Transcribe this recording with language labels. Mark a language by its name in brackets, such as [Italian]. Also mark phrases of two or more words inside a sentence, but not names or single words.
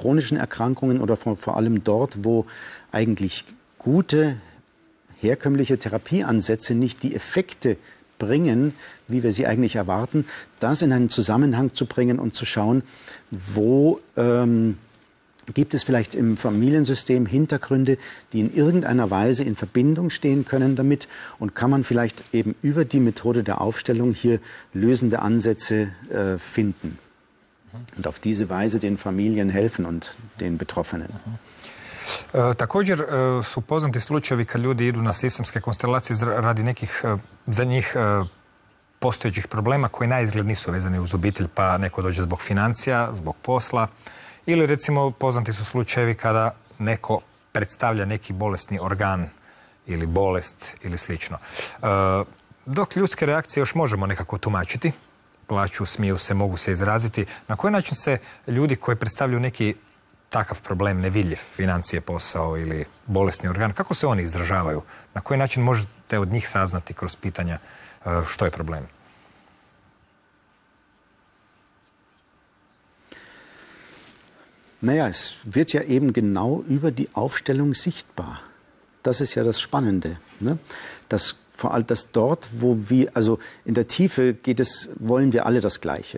[German] chronischen Erkrankungen oder vor allem dort, wo eigentlich gute, herkömmliche Therapieansätze nicht die Effekte bringen, wie wir sie eigentlich erwarten, das in einen Zusammenhang zu bringen und zu schauen, wo Gibt es vielleicht im Familiensystem Hintergründe, die in irgendeiner Weise in Verbindung stehen können damit? Und kann man vielleicht eben über die Methode der Aufstellung hier lösende Ansätze finden? Und auf diese Weise den Familien helfen und den Betroffenen. [Croatian] Također su poznati slučajevi kad ljudi idu na sistemske konstelacije radi nekih za njih postojećih problema koji naizgled nisu vezani uz obitelj, pa neko dođe zbog financija, zbog posla, ili recimo poznati su slučajevi kada neko predstavlja neki bolesni organ ili bolest ili slično. Dok ljudske reakcije još možemo nekako tumačiti, plaću, smiju se, mogu se izraziti, na koji način se ljudi koji predstavljaju neki takav problem, nevidljiv, financije, posao ili bolesni organ, kako se oni izražavaju? Na koji način možete od njih saznati kroz pitanja što je problem? [German] Naja, es wird ja eben genau über die Aufstellung sichtbar. Das ist ja das Spannende, ne? Dass vor allem dass dort, wo wir, also in der Tiefe wollen wir alle das Gleiche.